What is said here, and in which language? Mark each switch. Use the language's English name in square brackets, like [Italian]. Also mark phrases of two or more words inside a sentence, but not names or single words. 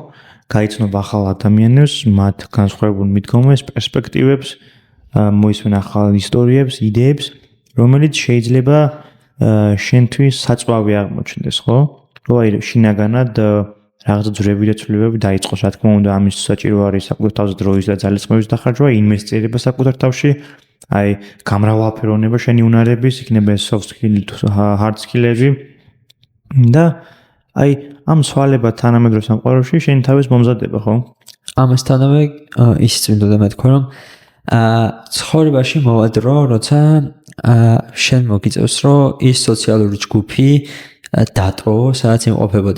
[Georgian] გაიცნობ ახალ ადამიანებს, მათ განსხვავებულ მიდგომებს, პერსპექტივებს, მოისმენ ახალ ისტორიებს, იდეებს რომელიც შეიძლება შენთვის საწვავი აღმოჩნდეს, ხო? რომ აი შინაგანად რაღაცა ძვრები და ცვლილებები დაიწყოს, რა თქმა უნდა, ამის საჭირო არის საკუთარ თავზე დროის და ძალისხმევის დახარჯვა, ინვესტირება საკუთარ თავში, აი გამრავალფეროვნება შენი უნარების, იქნება [English] soft skill, hard skill- [Georgian] ები და აი ამ სვალებად თანამედროვე სამყაროში შენი თავის მომზადება, ხო? ამასთანავე ისიც მინდოდა მეთქვა, რომ ცხოვრებაში მოვა დრო, როცა შენ მოგიწევს, რომ ის სოციალური ჯგუფი დატოვო, სადაც იმყოფებოდი.